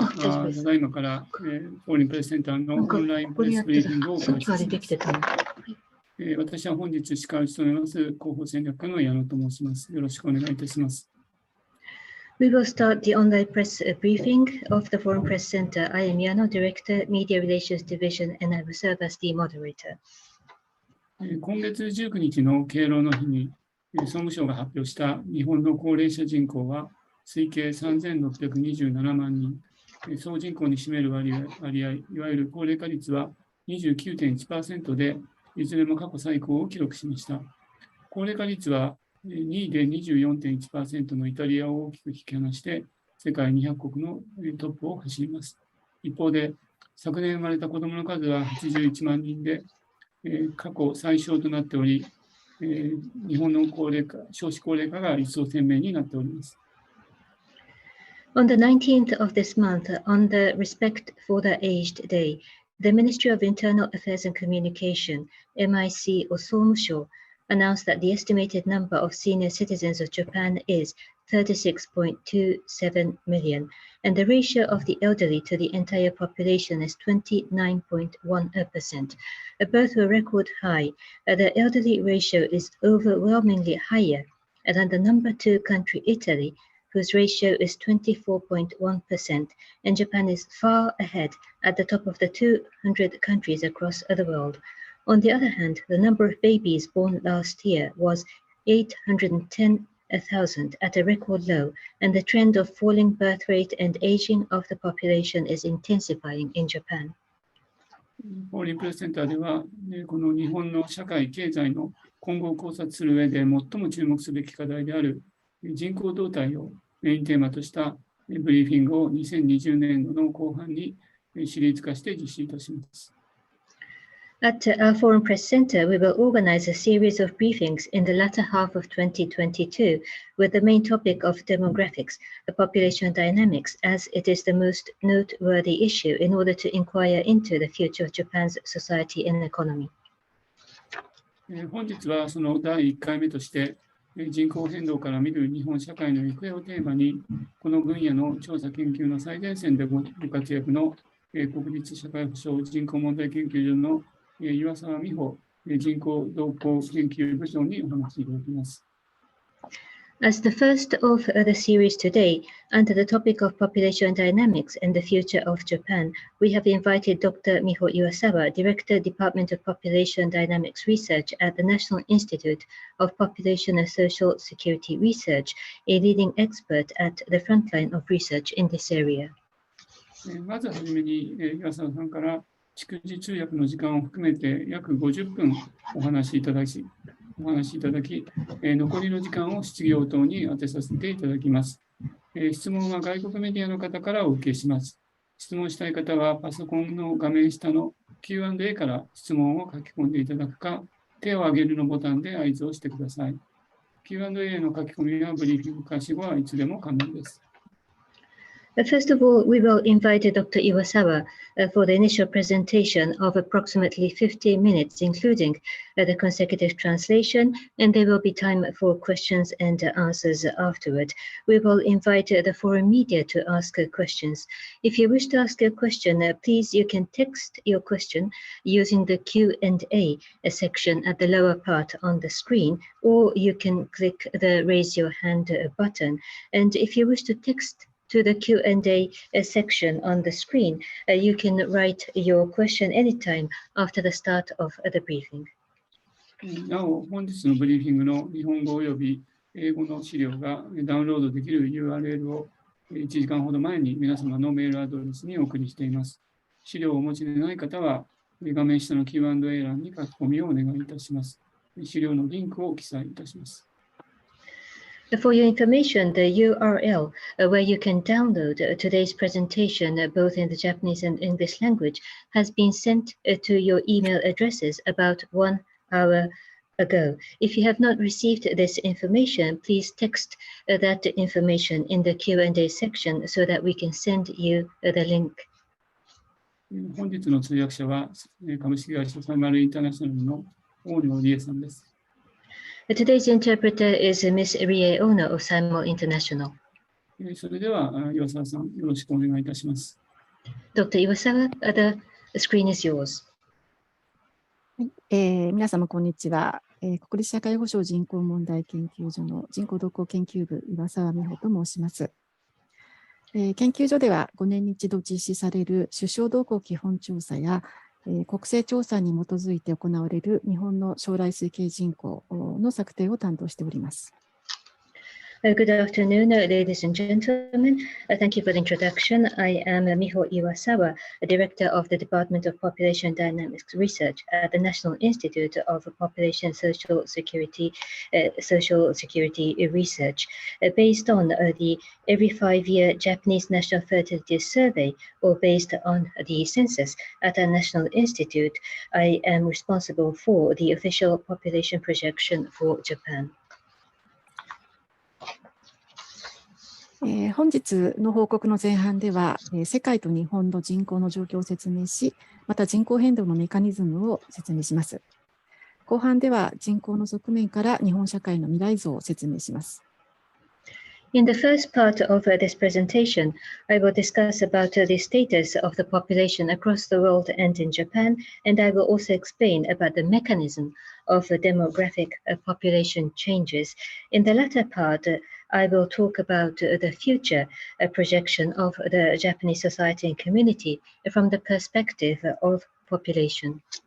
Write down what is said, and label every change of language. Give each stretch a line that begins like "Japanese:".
Japanese: ただいまから、フォーリンプレスセンターのオンラインプレスブリーフィングを開始します。私は本日司会を務めます広報戦略課の矢野と申します。よろしくお願いいたします。
English: We will start the online press briefing of the Foreign Press Center. I am Yano, Director, Media Relations Division, and I will serve as the moderator.
Japanese: 今月19日の敬老の日に、総務省が発表した日本の高齢者人口は推計3627万人、総人口に占める割合、いわゆる高齢化率は 29.1% で、いずれも過去最高を記録しました。高齢化率は2位で 24.1% のイタリアを大きく引き離して、世界200国のトップを走ります。一方で、昨年生まれた子どもの数は81万人で、過去最小となっており、日本の少子高齢化が一層鮮明になっております。
English: On the 19th of this month, on the Respect for the Aged Day, the Ministry of Internal Affairs and Communication, MIC or 総務省, announced that the estimated number of senior citizens of Japan is 36.27 million, and the ratio of the elderly to the entire population is 29.1%. Both were record high. The elderly ratio is overwhelmingly higher than the number 2 country, Italy, whose ratio is 24.1%, and Japan is far ahead at the top of the 200 countries across the world. On the other hand, the number of babies born last year was 810,000 at a record low, and the trend of falling birth rate and aging of the population is intensifying in Japan.
Japanese: フォーリンプレスセンターでは、この日本の社会経済の今後を考察する上で最も注目すべき課題である人口動態をメインテーマとしたブリーフィングを2020年度の後半にシリーズ化して実施いたします。
English: At our Foreign Press Center, we will organize a series of briefings in the latter half of 2022 with the main topic of demographics, the population dynamics, as it is the most noteworthy issue in order to inquire into the future of Japan's society and economy.
Japanese: 本日はその第1回目として人口変動から見る日本社会の行方をテーマに、この分野の調査研究の最前線でご活躍の国立社会保障人口問題研究所の岩沢美穂人口動向研究部長にお話しいただきます。
English: As the first of the series today, under the topic of population dynamics and the future of Japan, we have invited Dr. Miho IWASAWA, Director, Department of Population Dynamics Research at the National Institute of Population and Social Security Research, a leading expert at the frontline of research in this area.
Japanese: まずはじめに岩沢さんから逐次通訳の時間を含めて約50分お話しいただき、残りの時間を質疑応答に当てさせていただきます。質問は外国メディアの方からお受けします。質問したい方はパソコンの画面下の Q&A から質問を書き込んでいただくか、手を挙げるのボタンで合図をしてください。 Q&A の書き込みはブリーフィング開始後はいつでも可能です。
English: First of all, we will invite Dr. Iwasawa for the initial presentation of approximately 50 minutes, including the consecutive translation, and there will be time for questions and answers afterward. We will invite the foreign media to ask questions. If you wish to ask a question, please, you can text your question using the Q&A section at the lower part on the screen, or you can click the raise your hand button. And if you wish to text to the Q&A section on the screen, you can write your question anytime after the start of the briefing.
Japanese: なお、本日のブリーフィングの日本語および英語の資料がダウンロードできる URL を1時間ほど前に皆様のメールアドレスにお送りしています。資料をお持ちでない方は画面下の Q&A 欄に書き込みをお願いいたします。資料のリンクを記載いたします。
English: For your information, the URL where you can download today's presentation, both in the Japanese and English language, has been sent to your email addresses about 1 hour ago. If you have not received this information, please text that information in the Q&A section so that we can send you the link.
Japanese: 本日の通訳者は株式会社サイマルインターナショナルの大野理恵さんです。
English: Today's interpreter is Ms. Rie Ono of Simul International.
Japanese: それでは、岩沢さん、よろしくお願いいたします。
English: Dr. Iwasawa, the screen is yours.
Japanese: はい、皆様、こんにちは。国立社会保障人口問題研究所の人口動向研究部、岩沢美穂と申します。研究所では5年に一度実施される首相動向基本調査や、国勢調査に基づいて行われる日本の将来推計人口の策定を担当しております。
English: Good afternoon, ladies and gentlemen. Thank you for the introduction. I am Miho IWASAWA, Director of the Department of Population Dynamics Research at the National Institute of Population Social Security Research. Based on the every 5-year Japanese National Fertility Survey, or based on the census at our National Institute, I am responsible for the official population projection for Japan.
Japanese: 本日の報告の前半では、世界と日本の人口の状況を説明し、また人口変動のメカニズムを説明します。後半では人口の側面から日本社会の未来像を説明します。
English: In the first part of this presentation, I will discuss about the status of the population across the world and in Japan, and I will also explain about the mechanism of demographic population changes. In the latter part, I will talk about the future projection of the Japanese society and community from the perspective of population.